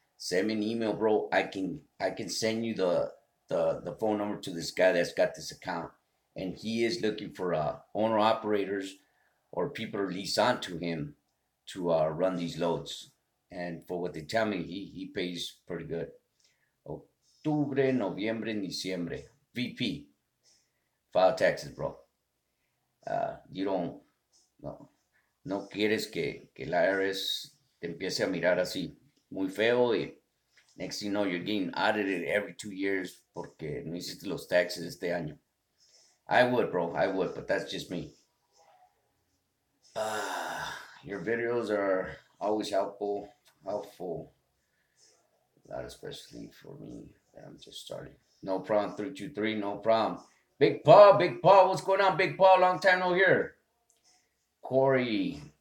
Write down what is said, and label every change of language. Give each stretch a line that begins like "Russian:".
English: Send me an email, bro. I can send you the phone number to this guy that's got this account, and he is looking for owner operators or people to lease on to him to run these loads. And for what they tell me, he pays pretty good.
Spanish: Octubre, noviembre, diciembre.
English: VP, file taxes, bro. You don't,
Spanish: no quieres que el IRS te empiece a mirar así. muy feo y
English: next thing you know, you're getting audited every 2 years
Spanish: porque no hiciste los taxes este año.
English: I would, bro. I would, but that's just me. Your videos are always helpful. Helpful. Not especially for me. I'm just starting. No problem. 323. No problem. Big Paul. Big Paul. What's going on, Big Paul? Long time no here. Corey.